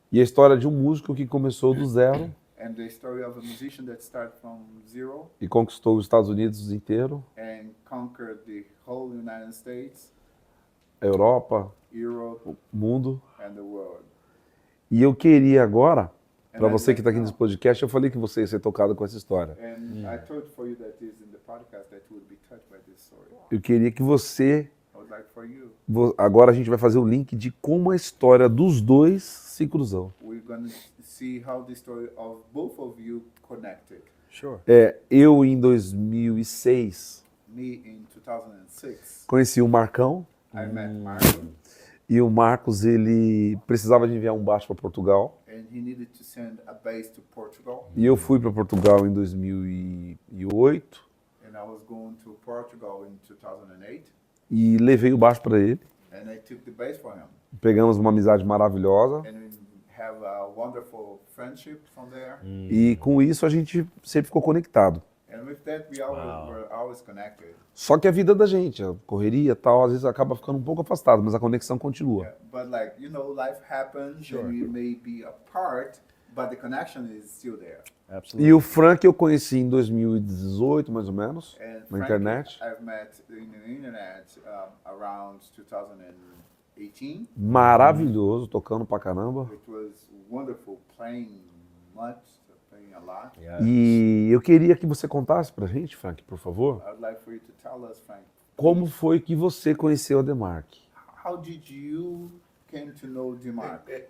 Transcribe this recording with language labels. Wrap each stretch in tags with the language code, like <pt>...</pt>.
<pt>e a história de um músico que começou do zero</pt> <en>and the story of a musician that started from zero</en> <pt>e conquistou os Estados Unidos inteiro,</pt> <en>and conquered the whole United States,</en> <pt>a Europa,</pt> <en>Europe,</en> <pt>o mundo.</pt> <en>and the world.</en> <pt>E eu queria agora, para</pt> <en>And</en> <pt>você</pt> <en>I'd</en> <pt>que está aqui</pt> <en>like</en> <pt>nesse podcast, eu falei que você ia ser tocado com essa história.</pt> <en>And I told for you that is in the podcast that you would be touched by this story.</en> <pt>Eu queria que você,</pt> <en>I would like for you.</en> <pt>agora a gente vai fazer o link de como a história dos dois se cruzou.</pt> <en>We're gonna see how the story of both of you connected. Sure.</en> <pt>Eu em 2006</pt> <en>Me in 2006,</en> <pt>conheci o Marcão</pt> <en>I met Marco,</en> <pt>e o Marcos ele precisava de enviar um baixo para Portugal</pt> <en>and he needed to send a bass to Portugal.</en> <pt>e eu fui para Portugal em 2008</pt> <en>And I was going to Portugal in 2008,</en> <pt>e levei o baixo para ele.</pt> <en>and I took the bass for him.</en> <pt>Pegamos uma amizade maravilhosa</pt> <en>And we have a wonderful friendship from there.</en> <pt>e com isso a gente sempre ficou conectado.</pt> <en>And with that, were always connected.</en> <pt>Só que a vida da gente, a correria e tal, às vezes acaba ficando um pouco afastado, mas a conexão continua.</pt> <en>Yeah, but like, life happens and we may be apart, but the connection is still there. Absolutely.</en> <pt>E o Frank eu conheci em 2018, mais ou menos,</pt> <en>And</en> <pt>na</pt> <en>Frankie,</en> <pt>internet.</pt> <en>I've met in the internet around 2018.</en> <pt>Maravilhoso, tocando pra caramba.</pt> <en>It was wonderful, playing a lot. Yes.</en> <pt>E eu queria que você contasse pra gente, Frank, por favor,</pt> <en>I would like for you to tell us, Frank,</en> <pt>como foi que você conheceu a Demark?</pt> <en>how did you came to know Demark?</en>